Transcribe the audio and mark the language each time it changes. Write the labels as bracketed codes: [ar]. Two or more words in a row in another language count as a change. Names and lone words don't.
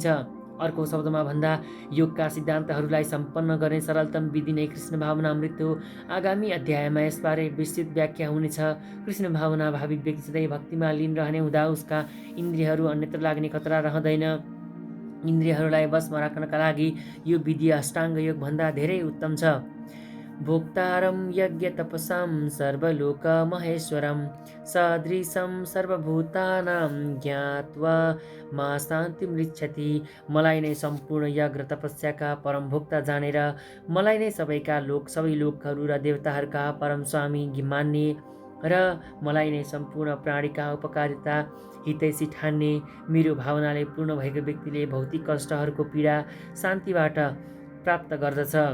[ne] अर्को शब्दमा भन्दा योगका सिद्धान्तहरूलाई सम्पन्न गर्ने सरलतम विधि नै कृष्ण भावनामृत हो। आगामी अध्यायमा यसबारे विस्तृत व्याख्या हुनेछ। कृष्ण भावना भाविक व्यक्ति सधैँ भक्तिमा लीन रहने हुँदा उसका इन्द्रियहरू अन्यत्र लाग्ने खतरा रहँदैन। इन्द्रियहरूलाई वशमा राख्नका लागि यो विधि अष्टाङ्ग योग भन्दा धेरै उत्तम छ। [sa] भोक्तारं यज्ञ तपसां सर्वलोक महेश्वरं सदृशं सर्वभूतानां ज्ञात्वा मा शान्तिमृच्छति। [ne] मलाई नै सम्पूर्ण यज्ञ तपस्याका परम भोक्ता जानेर मलाई नै सबै लोकहरू र देवताहरूका परम स्वामी मान्ने र मलाई नै सम्पूर्ण प्राणीका उपकारिता हितैषी ठान्ने मेरो भावनाले पूर्ण भएको व्यक्तिले भौतिक कष्टहरूको पीडा शान्तिबाट प्राप्त गर्दछ।